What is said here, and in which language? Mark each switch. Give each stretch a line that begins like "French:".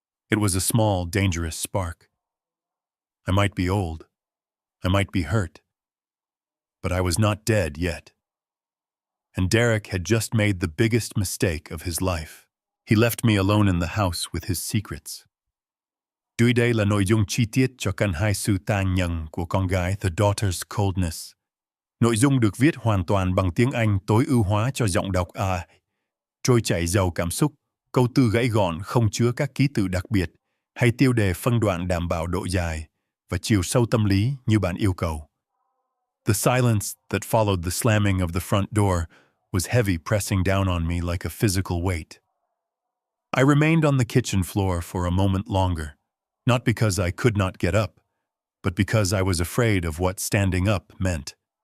English: It was a small, dangerous spark. I might be old. I might be hurt. But I was not dead yet. And Derek had just made the biggest mistake of his life. He left me alone in the house with his secrets.
Vietnamese: Dưới đây là nội dung chi tiết cho căn hai sự tàn nhẫn của con gái,
English: The Daughter's Coldness.
Vietnamese: Nội dung được viết hoàn toàn bằng tiếng Anh tối ưu hóa cho giọng đọc trôi chảy giàu cảm xúc, câu từ gãy gọn không chứa các ký tự đặc biệt, hay tiêu đề phân đoạn đảm bảo độ dài và chiều sâu tâm lý như bạn yêu cầu.
English: The silence that followed the slamming of the front door was heavy, pressing down on me like a physical weight. I remained on the kitchen floor for a moment longer. Not because I could not get up, but because I was afraid of what standing up meant.